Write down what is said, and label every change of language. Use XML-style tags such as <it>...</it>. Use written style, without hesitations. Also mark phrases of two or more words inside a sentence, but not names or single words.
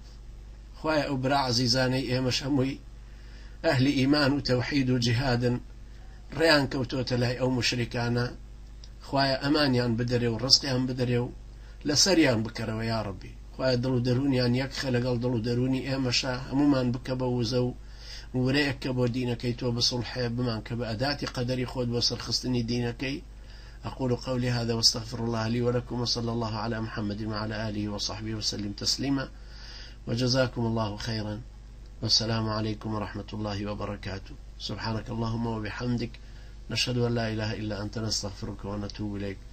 <ckb>خوایە ئەو برا عەزیزانەی ئێمەش هەمووی ئەهلی ئیمان و تەوحید و جیهادن، ڕێیان کەوتۆتە لای ئەو مشریکانە، خوایە ئەمانیان بدەرێ و ڕزقیان بدەرێ و لەسەریان بکەرەوە</ckb> <ar>یا ربی.</ar> <ckb>خوایە دڵ و دەرونیان یەکخە لەگەڵ دڵ و دەرونی ئێمەشە، هەمومان بکە بە وزە و ورەیەک کە بۆ دینەکەی تۆ بسڵحێ بمان کە بە ئەداتی قەدەری خۆت بۆ سەرخستنی دینەکەی.</ckb> <ar>أقول قولي هذا واستغفر الله لي ولكم، وصلى الله على محمد وعلى آله وصحبه وسلم تسليما، وجزاكم الله خيرا، والسلام عليكم ورحمة الله وبركاته. سبحانك اللهم وبحمدك، نشهد أن لا إله إلا أنت، نستغفرك ونتوب إليك.</ar>